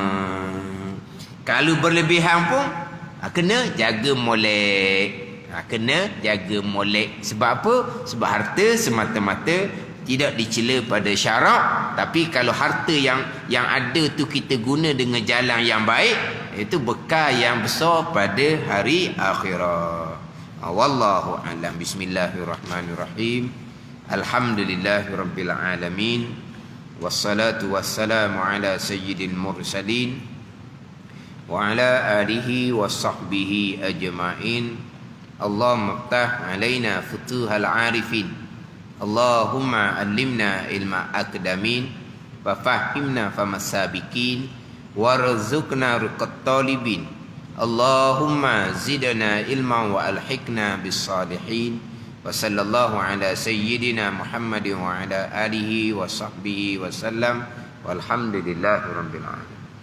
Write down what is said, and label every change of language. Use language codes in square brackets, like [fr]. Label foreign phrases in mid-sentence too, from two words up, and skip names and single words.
[ms] Kalau berlebihan pun kena jaga molek. Kena jaga molek. Sebab apa? Sebab harta semata-mata tidak dicela pada syarak. Tapi kalau harta yang ada tu kita guna dengan jalan yang baik, itu bekal yang besar pada hari akhirat. [ar] والله أعلم. بسم الله الرحمن الرحيم. الحمد لله رب العالمين. والصلاة والسلام على سيد المرسلين وعلى آله وصحبه أجمعين. اللهم افتح علينا فتوح العارفين. اللهم علمنا علم الأقدمين وفهمنا فهم السابقين وارزقنا رقة الطالبين. اللهم زدنا علما وألحقنا بالصالحين. وصلى الله على سيدنا محمد وعلى آله وصحبه وسلم. والحمد لله رب العالمين.